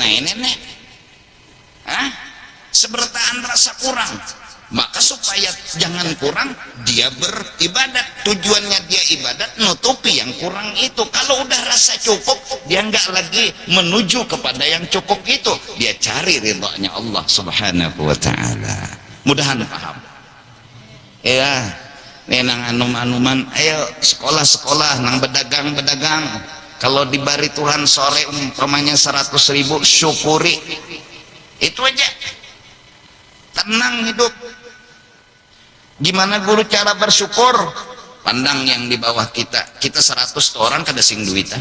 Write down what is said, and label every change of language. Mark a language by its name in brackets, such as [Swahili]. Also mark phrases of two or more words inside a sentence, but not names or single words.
[Banjar] Nah ini nih, sebertaan rasa kurang. [Indonesian] Maka supaya jangan kurang, dia beribadat. Tujuannya dia ibadat nutupi yang kurang itu. Kalau udah rasa cukup, dia nggak lagi menuju kepada yang cukup itu. Dia cari ridhonya Allah [Arabic] سبحانه وتعالى. [Indonesian] Mudahan paham. [Banjar] Ya, nih nang anum-anuman, ayo sekolah-sekolah, nang bedagang-bedagang. [Indonesian] Kalau diberi Tuhan sore umpamanya 100.000, syukuri. Itu aja. Tenang hidup. Gimana guru cara bersyukur? [Banjar] Pandang yang di bawah kita. Kita 100 orang kada sing duitan.